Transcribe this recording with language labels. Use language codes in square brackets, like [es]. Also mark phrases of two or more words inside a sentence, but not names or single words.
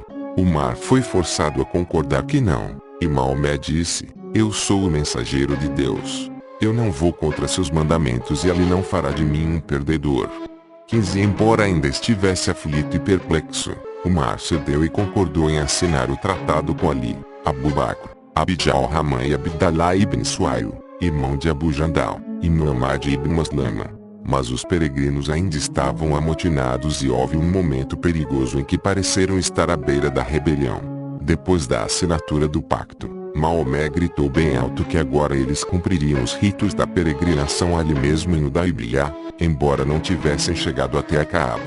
[pt] O mar foi forçado a concordar que não, e Maomé disse, eu sou o mensageiro de Deus. Eu não vou contra seus mandamentos e Ali não fará de mim um perdedor. 15 Embora ainda estivesse aflito e perplexo, o mar cedeu e concordou em assinar o tratado com Ali, Abu Bakr, Abd al-Rahman e Abdallah ibn Suail, irmão de Abu Jandal, e Muhammad ibn Maslama. Mas os peregrinos ainda estavam amotinados e houve um momento perigoso em que pareceram estar à beira da rebelião. Depois da assinatura do pacto, Maomé gritou bem alto que agora eles cumpririam os ritos da peregrinação ali mesmo em Hudaybiyah, embora não tivessem chegado até a Kaaba.